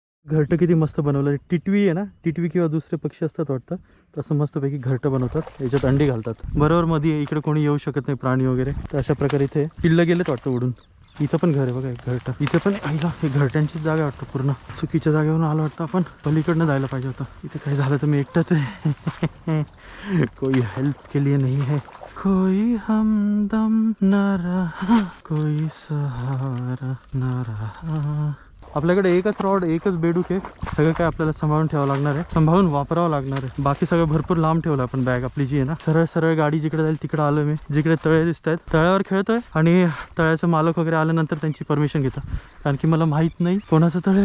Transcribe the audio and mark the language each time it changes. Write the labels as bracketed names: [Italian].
[Marathi] घरटं किती मस्त बनवलं. टिटवी आहे ना. टिटवी किंवा दुसरे पक्षी असतात वाटतं तसं मस्तपैकी घरटं बनवतात. याच्यात अंडी घालतात. बरोबर मध्ये इकडे कोणी येऊ शकत नाही प्राणी वगैरे. तर अशा प्रकारे इथे पिल्लं गेलेत वाटतं उडून. इथं पण घर आहे बघा एक घरटं. इथे पण आईला हे घरट्यांची जागा वाटतं पूर्ण. चुकीच्या जागेवरून आलं वाटतं आपण. पलीकडनं जायला पाहिजे होतं. इथे काही झालं तर मी एकटाच आहे. [Hindi] कोई हेल्प के लिए नहीं है. कोई हमदम न रहा कोई सहारा न रहा. [Marathi] आपल्याकडे एकच रॉड एकच बेडूक आहे. सगळं काय आपल्याला सांभाळून ठेवावं लागणार आहे. सांभाळून वापरावं लागणार आहे. बाकी सगळं भरपूर लांब ठेवलं आपण बॅग आपली जी आहे ना. सरळ सरळ गाडी जिकडे जाईल तिकडे आलो मी. जिकडे तळे दिसत आहेत तळ्यावर खेळतोय. आणि तळ्याचं मालक वगैरे आल्यानंतर त्यांची परमिशन घेतो. कारण की मला माहीत नाही कोणाचं तळे.